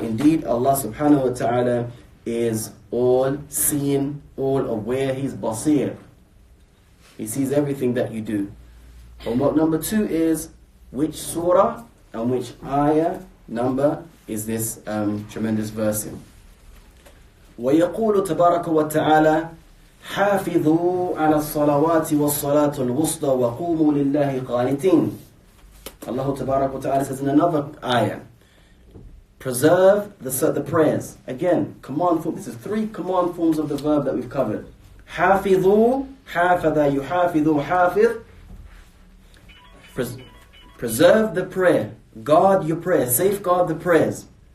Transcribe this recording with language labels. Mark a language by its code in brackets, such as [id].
[en] Indeed, Allah Subhanahu wa Ta'ala is all seeing, all aware. He's basir. He sees everything that you do. Homework number 2 is which surah and which ayah number is this tremendous verse in. [ar] وَيَقُولُ تَبَارَكَ وَتَعَالَى حافظوا على الصلوات والصلاة الوسطى وقوموا لله قانتين. [en] Allah Tabarak wa Ta'ala says in another ayah, preserve the prayers. Again, command form. This is 3 command forms of the verb that we've covered. [ar] حافظوا, حافظ يحافظ حافظ. [en] Preserve the prayer. Guard your prayer. Safeguard the prayers.